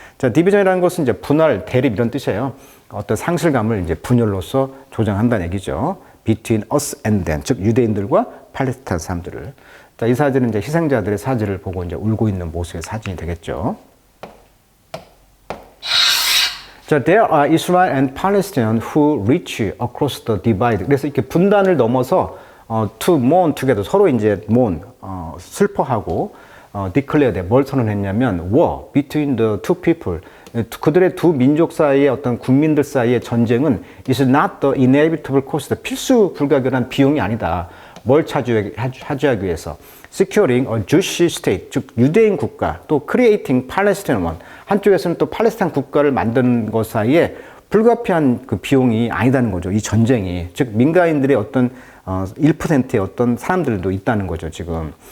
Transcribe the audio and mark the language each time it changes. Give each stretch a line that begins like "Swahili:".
Korean: 자, division이라는 것은 이제 분할, 대립 이런 뜻이에요. 어떤 상실감을 이제 분열로서 조장한다는 얘기죠. between us and them, 즉 유대인들과 팔레스타인 사람들을. 자, 이 사진은 이제 희생자들의 사진을 보고 이제 울고 있는 모습의 사진이 되겠죠.
English: 자, there are Israel and Palestinians who reach across the divide.
Korean: 그래서 이렇게 분단을 넘어서 to mourn together, 서로 이제 mourn, 슬퍼하고 declare, 뭘 선언했냐면 war between the two people. 그들의 두 민족 사이의 어떤 국민들 사이의 전쟁은 is not the inevitable cost, 필수 불가결한 비용이 아니다. 뭘 차지하기 위해서 securing a Jewish state, 즉 유대인 국가, 또 creating Palestine one, 한쪽에서는 또 팔레스타인 국가를 만드는 것 사이에 불가피한 그 비용이 아니다는 거죠. 이 전쟁이, 즉 민가인들의 어떤 1%의 어떤 사람들도 있다는 거죠, 지금.